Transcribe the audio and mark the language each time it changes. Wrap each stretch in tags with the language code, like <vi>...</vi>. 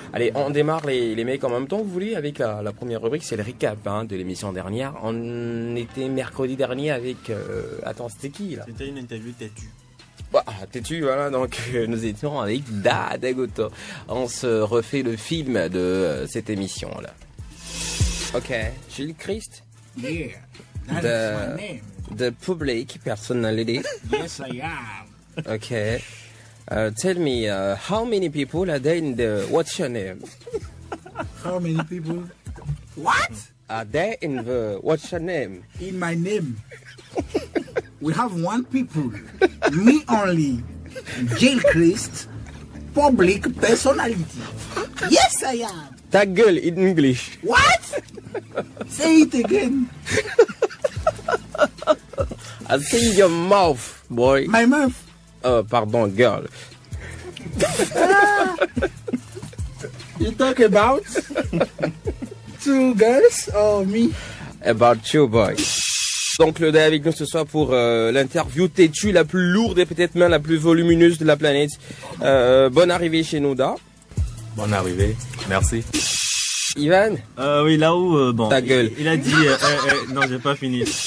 <fr>Allez, on démarre les mecs en même temps, vous voulez, avec la première rubrique, c'est le recap hein, de l'émission dernière. On était mercredi dernier avec, attends, c'était qui là? C'était une interview têtue. Têtu, voilà, donc nous étions avec Dadagoto. On se refait le film de cette émission là. Ok, Gilles Christ.</fr> <en>Yeah, that is my name. The public personality. Yes, I am. Okay. Tell me, how many people are there in the, what's your name? How many people? What? Are there in the, what's your name? In my name. We have one people. Me only. Gilles Christ. Public personality. Yes, I am.</en> <fr>Ta gueule</fr> <en>in English. What? Say it again. I think your mouth, boy. My mouth. Pardon, girl. You talk about two girls or me? About you, boy.</en> <fr>Donc le gars avec nous ce soir pour l'interview têtue la plus lourde et peut-être même la plus volumineuse de la planète. Bonne arrivée chez nous, Da. Bonne arrivée, merci. Ivan? Oui, là où, bon. Ta gueule. Il a dit, non, j'ai pas fini.</fr>